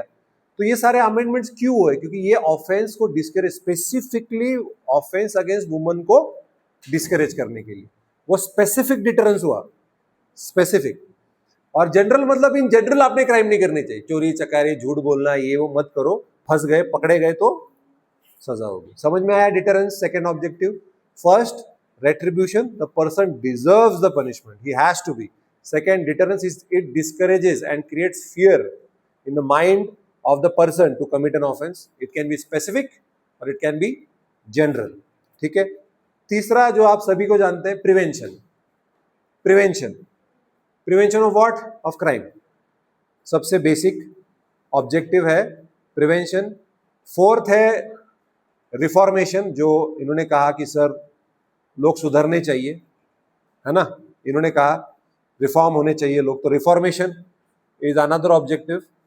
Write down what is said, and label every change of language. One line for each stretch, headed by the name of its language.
Hindi: तो ये सारे अमेंडमेंट्स क्यों हुए? क्योंकि ये ऑफेंस को discourage,
English: specifically offence against woman
Hindi: को डिस्करेज करने के लिए वो स्पेसिफिक डिटरेंस हुआ, स्पेसिफिक। और जनरल मतलब इन जनरल आपने क्राइम नहीं करने चाहिए, चोरी चकारी झूठ बोलना ये वो मत करो, फंस गए पकड़े गए तो सजा होगी। समझ में आया deterrence? Second objective.
English: First, retribution, the person deserves the punishment, he has to be. Second, deterrence is it discourages and creates fear in the mind of the person to commit an offense. It can be specific or it can be general.
Hindi: ठीक है। तीसरा जो आप सभी को जानते हैं, prevention. Prevention, prevention of what? Of crime. सबसे बेसिक ऑब्जेक्टिव है प्रिवेंशन। फोर्थ है रिफॉर्मेशन, जो इन्होंने कहा कि सर लोग सुधरने चाहिए, है ना, इन्होंने कहा रिफॉर्म होने चाहिए लोग, तो
English: Reformation is another objective.